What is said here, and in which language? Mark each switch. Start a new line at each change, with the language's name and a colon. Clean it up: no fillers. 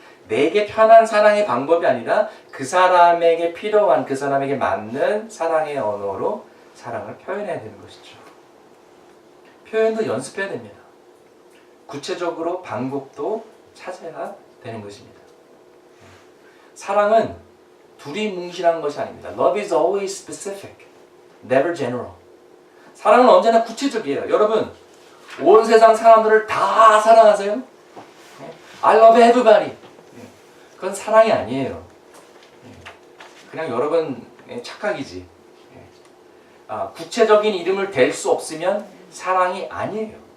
Korean: 내게 편한 사랑의 방법이 아니라 그 사람에게 필요한, 그 사람에게 맞는 사랑의 언어로 사랑을 표현해야 되는 것이죠. 표현도 연습해야 됩니다. 구체적으로 방법도 찾아야 되는 것입니다. 사랑은 두리뭉실한 것이 아닙니다.
English: Love is always specific, never general.
Korean: 사랑은 언제나 구체적이에요. 여러분, 온 세상 사람들을 다 사랑하세요?
English: I love everybody.
Korean: 그건 사랑이 아니에요. 그냥 여러분의 착각이지. 구체적인 이름을 댈 수 없으면 사랑이 아니에요.